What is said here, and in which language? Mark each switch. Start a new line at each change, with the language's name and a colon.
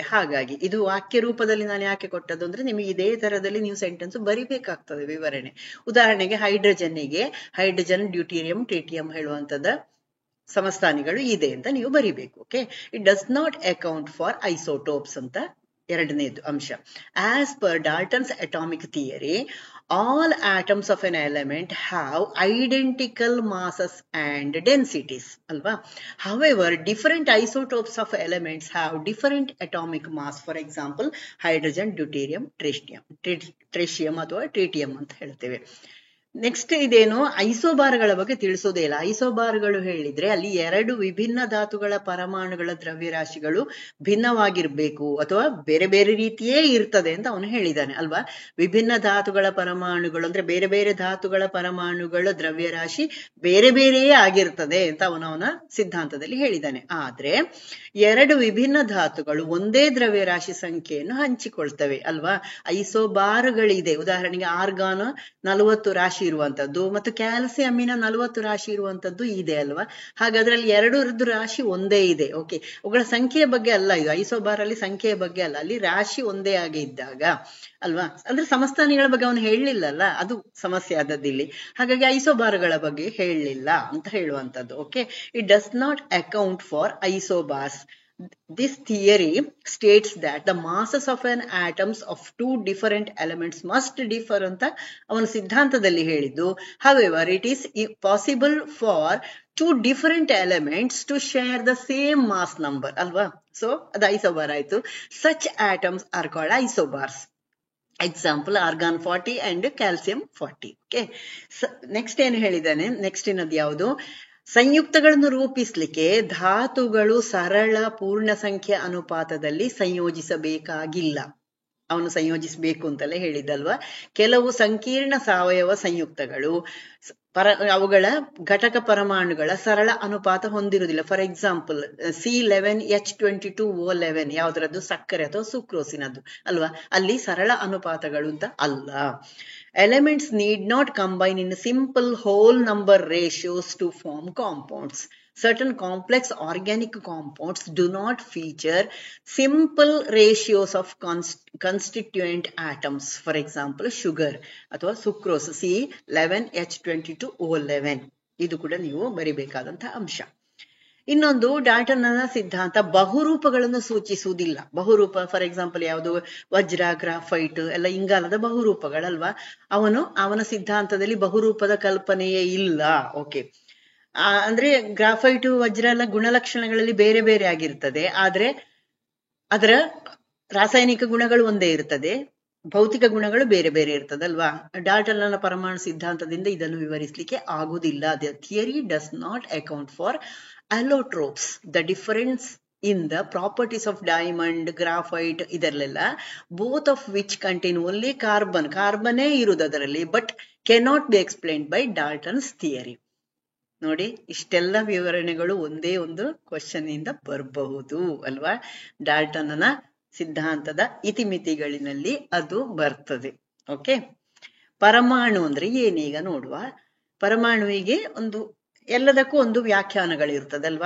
Kannada: ಹಾಗಾಗಿ ಇದು ವಾಕ್ಯ ರೂಪದಲ್ಲಿ ನಾನು ಯಾಕೆ ಕೊಟ್ಟದ್ದು ಅಂದ್ರೆ ನಿಮಗೆ ಇದೇ ತರದಲ್ಲಿ ನೀವು ಸೆಂಟೆನ್ಸ್ ಬರಿಬೇಕಾಗ್ತದೆ ವಿವರಣೆ. ಉದಾಹರಣೆಗೆ ಹೈಡ್ರೋಜನ್ನಿಗೆ ಹೈಡ್ರೋಜನ್, ಡ್ಯೂಟೀರಿಯಂ, ಟ್ರಿಟಿಯಂ ಹೇಳುವಂತದ ಸಮಸ್ಥಾನಿಗಳು ಇದೆ ಅಂತ ನೀವು ಬರಿಬೇಕು.
English: okay, it does not account for isotopes
Kannada: ಅಂತ ಎರಡನೇದು ಅಂಶ.
English: as per Dalton's atomic theory, all atoms of an element have identical masses and densities
Kannada: alva.
English: However, different isotopes of elements have different atomic mass. For example, hydrogen, deuterium, tritium
Kannada: ಅಥವಾ ಟ್ರಿಟಿಯಂ ಅಂತ ಹೇಳ್ತೇವೆ. Next ಇದೇನು, ಐಸೋಬಾರ್ಗಳ ಬಗ್ಗೆ ತಿಳಿಸೋದೇ ಇಲ್ಲ. ಐಸೋಬಾರ್ಗಳು ಹೇಳಿದ್ರೆ ಅಲ್ಲಿ ಎರಡು ವಿಭಿನ್ನ ಧಾತುಗಳ ಪರಮಾಣುಗಳ ದ್ರವ್ಯರಾಶಿಗಳು ಭಿನ್ನವಾಗಿರ್ಬೇಕು ಅಥವಾ ಬೇರೆ ಬೇರೆ ರೀತಿಯೇ ಇರ್ತದೆ ಅಂತ ಅವನು ಹೇಳಿದ್ದಾನೆ ಅಲ್ವಾ. ವಿಭಿನ್ನ ಧಾತುಗಳ ಪರಮಾಣುಗಳು ಅಂದ್ರೆ ಬೇರೆ ಬೇರೆ ಧಾತುಗಳ ಪರಮಾಣುಗಳ ದ್ರವ್ಯರಾಶಿ ಬೇರೆ ಬೇರೆಯೇ ಆಗಿರ್ತದೆ ಅಂತ ಅವನ ಸಿದ್ಧಾಂತದಲ್ಲಿ ಹೇಳಿದ್ದಾನೆ. ಆದ್ರೆ ಎರಡು ವಿಭಿನ್ನ ಧಾತುಗಳು ಒಂದೇ ದ್ರವ್ಯರಾಶಿ ಸಂಖ್ಯೆಯನ್ನು ಹಂಚಿಕೊಳ್ತವೆ ಅಲ್ವಾ. ಐಸೋಬಾರ್ಗಳಿದೆ. ಉದಾಹರಣೆಗೆ ಆರ್ಗಾನ್ 40 ರಾಶಿ ಇರುವಂತದ್ದು ಮತ್ತು ಕ್ಯಾಲ್ಸಿಯಂನ 40 ರಾಶಿ ಇರುವಂತದ್ದು ಇದೆ ಅಲ್ವಾ. ಹಾಗಾದ್ರಲ್ಲಿ ಎರಡರದ್ದು ರಾಶಿ ಒಂದೇ ಇದೆ. ಓಕೆ, ಅವುಗಳ ಸಂಖ್ಯೆಯ ಬಗ್ಗೆ ಅಲ್ಲ ಇದು. ಐಸೋಬಾರ್ ಅಲ್ಲಿ ಸಂಖ್ಯೆಯ ಬಗ್ಗೆ ಅಲ್ಲ, ಅಲ್ಲಿ ರಾಶಿ ಒಂದೇ ಆಗಿ ಇದ್ದಾಗ ಅಲ್ವಾ. ಅಂದ್ರೆ ಸಮಸ್ಥಾನಿಗಳ ಬಗ್ಗೆ ಅವನು ಹೇಳಲಿಲ್ಲಲ್ಲ, ಅದು ಸಮಸ್ಯೆ ಆದದ್ದಿಲ್ಲಿ. ಹಾಗಾಗಿ ಐಸೋಬಾರ್ಗಳ ಬಗ್ಗೆ ಹೇಳಲಿಲ್ಲ ಅಂತ ಹೇಳುವಂತದ್ದು.
English: Okay, it does not account for isobars. This theory states that the masses of an atoms of two different elements must differ
Kannada: ಅಂತ ಅವನ ಸಿದ್ಧಾಂತದಲ್ಲಿ ಹೇಳಿದ್ದು.
English: However, it is possible for two different elements to share the same mass number
Kannada: ಅಲ್ವಾ.
English: so
Kannada: ಅದು ಐಸೋಬಾರ್ ಆಯ್ತು.
English: Such atoms are called isobars. Example argon 40 and calcium 40.
Kannada: Okay, next ಏನು ಹೇಳಿದ್ದಾನೆ, next ಇನ್ನದು ಯಾವುದು, ಸಂಯುಕ್ತಗಳನ್ನು ರೂಪಿಸ್ಲಿಕ್ಕೆ ಧಾತುಗಳು ಸರಳ ಪೂರ್ಣ ಸಂಖ್ಯೆ ಅನುಪಾತದಲ್ಲಿ ಸಂಯೋಜಿಸಬೇಕಾಗಿಲ್ಲ. ಅವನು ಸಂಯೋಜಿಸಬೇಕು ಅಂತಲೇ ಹೇಳಿದಲ್ವಾ. ಕೆಲವು ಸಂಕೀರ್ಣ ಸಾವಯವ ಸಂಯುಕ್ತಗಳು ಅವುಗಳ ಘಟಕ ಪರಮಾಣುಗಳ ಸರಳ ಅನುಪಾತ ಹೊಂದಿರುವುದಿಲ್ಲ.
English: for example
Kannada: C11H22O11 ಯಾವುದರದ್ದು, ಸಕ್ಕರೆ ಅಥವಾ ಸುಕ್ರೋಸಿನದ್ದು ಅಲ್ವಾ. ಅಲ್ಲಿ ಸರಳ ಅನುಪಾತಗಳು ಅಂತ ಅಲ್ಲ.
English: Elements need not combine in simple whole number ratios to form compounds. Certain complex organic compounds do not feature simple ratios of constituent atoms. For example, sugar
Kannada: ಅಥವಾ
English: sucrose C11H22O11.
Kannada: ಇದು ಕೂಡ ನೀವು ಬರಿಬೇಕಾದಂತಹ ಅಂಶ. ಇನ್ನೊಂದು ಡಾಲ್ಟನ್ನ ಸಿದ್ಧಾಂತ ಬಹುರೂಪಗಳನ್ನು ಸೂಚಿಸುವುದಿಲ್ಲ. ಬಹುರೂಪ ಫಾರ್ ಎಕ್ಸಾಂಪಲ್ ಯಾವುದು, ವಜ್ರ, graphite ಎಲ್ಲ ಇಂಗಾಲದ ಬಹುರೂಪಗಳಲ್ವಾ. ಅವನ ಸಿದ್ಧಾಂತದಲ್ಲಿ ಬಹುರೂಪದ ಕಲ್ಪನೆಯೇ ಇಲ್ಲ. ಓಕೆ, ಅಂದ್ರೆ ಗ್ರಾಫೈಟ್, ವಜ್ರ ಎಲ್ಲ ಗುಣಲಕ್ಷಣಗಳಲ್ಲಿ ಬೇರೆ ಬೇರೆ ಆಗಿರ್ತದೆ, ಆದ್ರೆ ಅದರ ರಾಸಾಯನಿಕ ಗುಣಗಳು ಒಂದೇ ಇರ್ತದೆ, ಭೌತಿಕ ಗುಣಗಳು ಬೇರೆ ಬೇರೆ ಇರ್ತದಲ್ವಾ. ಡಾಲ್ಟನ್ನ ಪರಮಾಣು ಸಿದ್ಧಾಂತದಿಂದ ಇದನ್ನು ವಿವರಿಸಲಿಕ್ಕೆ ಆಗುವುದಿಲ್ಲ.
English: the theory does not account for allotropes, the difference in the properties of diamond, graphite
Kannada: ಇದರಲ್ಲೆಲ್ಲ,
English: both of which contain only
Kannada: ಕಾರ್ಬನ್ನೇ ಇರುವುದು ಅದರಲ್ಲಿ,
English: But cannot be explained by Dalton's theory.
Kannada: ನೋಡಿ, ಇಷ್ಟೆಲ್ಲ ವಿವರಣೆಗಳು ಒಂದೇ ಒಂದು ಕ್ವಶನ್ ಇಂದ ಬರಬಹುದು ಅಲ್ವಾ. ಡಾಲ್ಟನ್ನ ಸಿದ್ಧಾಂತದ ಇತಿಮಿತಿಗಳಿನಲ್ಲಿ ಅದು ಬರ್ತದೆ. ಓಕೆ, ಪರಮಾಣು ಅಂದ್ರೆ ಏನೀಗ ನೋಡುವ. ಪರಮಾಣುವಿಗೆ ಎಲ್ಲದಕ್ಕೂ ಒಂದು ವ್ಯಾಖ್ಯಾನಗಳಿರ್ತದಲ್ವಾ.